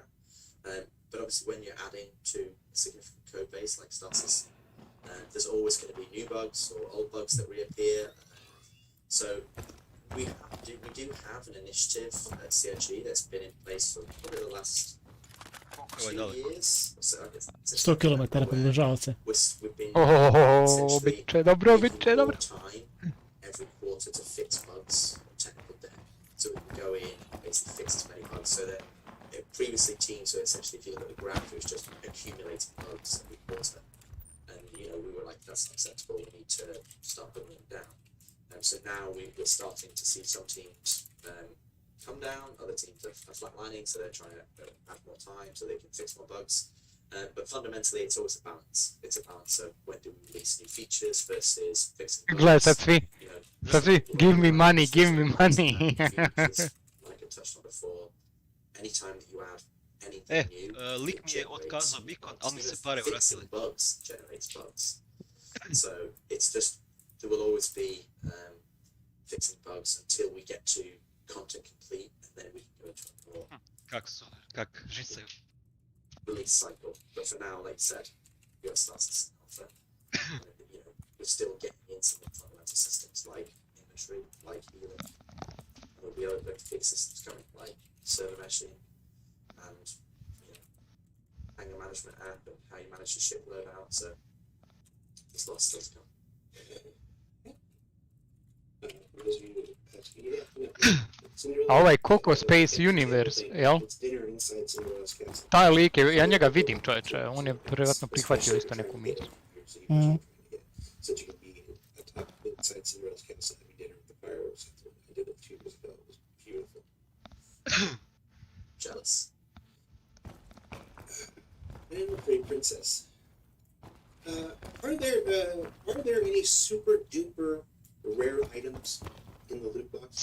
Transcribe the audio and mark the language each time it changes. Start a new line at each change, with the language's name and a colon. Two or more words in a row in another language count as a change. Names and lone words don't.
English: But obviously, when you're adding to a significant code base like Star Citizen, there's always going to be new bugs or old bugs that reappear. So we do have an initiative at CRG that's been in place for probably the last 2 years. So I guess
Croatian: 100 km približava se.
English: we've been
Croatian: Oh, bit će dobro, bit će dobro.
English: time every quarter to fix bugs or technical debt, so we can go in and basically fix as many bugs. So that previously teams were essentially, if you look at the graph, it was just accumulating bugs every quarter, and we were like, that's not acceptable. We need to start putting them down. So now we're starting to see some teams come down, other teams are flatlining, so they're trying to add more time so they can fix more bugs. But fundamentally, it's always a balance. It's a balance of when do we release new features versus fixing bugs.
Croatian: Gledaj, sad svi,
English: give me money, give me money. Like I touched on before, anytime that you add anything new,
Croatian: Lik mi je otkazao Beacon, ali mi se pare vratile.
English: fixing bugs generates bugs. So it's just, there will always be fixing bugs until we get to content complete, and then we can go into a more
Croatian: Kak žicaju.
English: release cycle. But for now, like I said, we got started alpha. We're still getting in some of the fundamental systems like inventory, like healing. And there'll be other big systems coming, like server meshing and anger management app and how you manage your ship loadout. So there's lots still to come.
Croatian: A ovaj Coco Space Universe, jel? Taj lik je, ja njega vidim čovječe, on je vjerojatno prihvatio isto neku misiju.
English: Jealous. And the pretty princess. Are there any super duper rare items in the loot boxes?